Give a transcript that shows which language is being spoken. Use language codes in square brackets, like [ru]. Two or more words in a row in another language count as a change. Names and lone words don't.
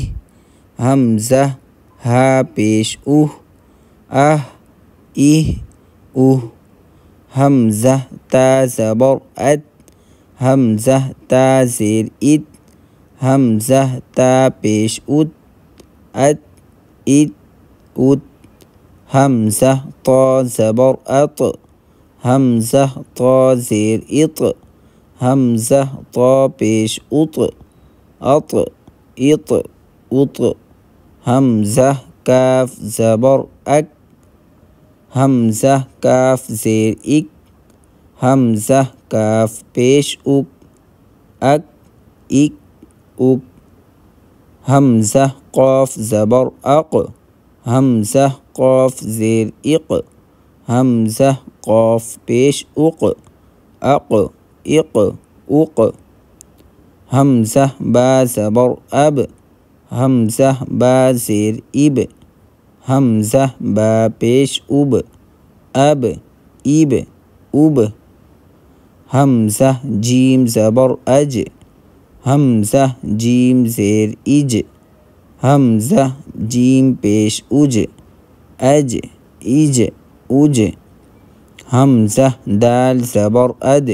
[hi] हमज़ह हा पेश उह। आह इह उह। हमज़ह ता ज़बर अत। हमज़ह ता ज़ेर इत। हमज़ह ता पेश उत। अत इत उत। हमज़ह ता ज़बर अत। हमज़ह ता ज़ेर इत। हमज़ह ता पेश उत। अत इत उत। हमज़ह काफ ज़बर अक। हमज़ह काफ ज़ेर इक। हमज़ह काफ पेश उक। अक इक उक। हमज़ह क़ाफ ज़बर अक़। हमज़ह क़ाफ ज़ेर इक़। हमज़ह क़ाफ पेश उक़। अक़ इक़ उक़। हमज़ह बा ज़बर अब। हमज़ह बा ज़ेर इब। हमज़ह बा पेश उब। अब इब उब। हमज़ह जीम ज़बर अज। हमज़ह जीम ज़ेर इज। हमज़ह जीम पेश उज। अज इज उज। हमज़ह दाल ज़बर अद।